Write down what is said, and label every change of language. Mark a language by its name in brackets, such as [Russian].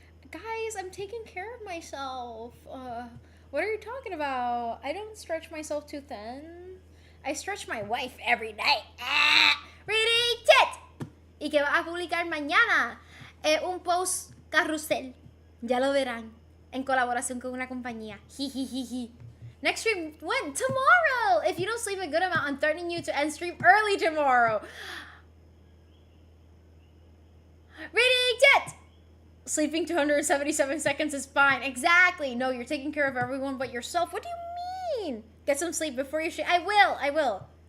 [English] Guys, I'm taking care of myself. What are you talking about? I don't stretch myself too thin. I stretch my wife every night. Reading chet. [Spanish] Y que va a publicar mañana un post carrusel. Ya lo verán. En colaboración con una compañía. [English] Jijijiji. Next stream when? Tomorrow! If you don't sleep a good amount, I'm threatening you to end stream early tomorrow. Reading chat! Sleeping 277 seconds is fine. Exactly. No, you're taking care of everyone but yourself. What do you mean? Get some sleep before you stream. I will.